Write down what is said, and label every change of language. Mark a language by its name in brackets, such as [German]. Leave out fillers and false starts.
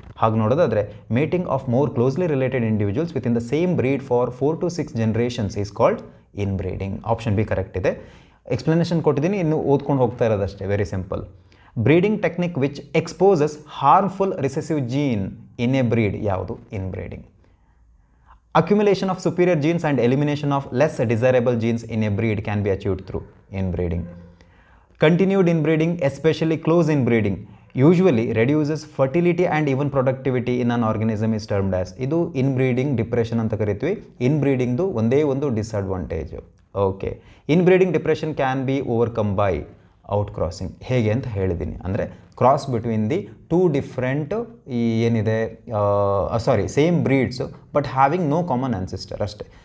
[Kannada] ಹಾಗೆ ನೋಡೋದಾದರೆ [English] Mating of more closely related individuals within the same breed for 4 to 6 generations is called inbreeding. Option B correct ಇದೆ. [Kannada] Explanation ಕೊಟ್ಟಿದ್ದೀನಿ, ಇನ್ನು ಓದ್ಕೊಂಡು ಹೋಗ್ತಾ ಇರೋದಷ್ಟೇ. [English] Very simple. Breeding technique which exposes harmful recessive gene in a breed ಯಾವುದು? Inbreeding. Accumulation of superior genes and elimination of less desirable genes in a breed can be achieved through inbreeding. Continued inbreeding, especially close inbreeding, usually reduces fertility and even productivity in an organism is termed as. [Kannada] ಇದು inbreeding depression ಅಂತ ಕರಿತೀವಿ. ಇನ್ಬ್ರೀಡಿಂಗ್ದು ಒಂದೇ ಒಂದು disadvantage. [English] Okay, inbreeding depression can be overcome by outcrossing. [Kannada] ಹೇಗೆ ಅಂತ ಹೇಳಿದ್ದೀನಿ ಅಂದರೆ [English] Cross between the 2 different ಈ ಏನಿದೆ same breeds but having no common ancestor ಅಷ್ಟೇ.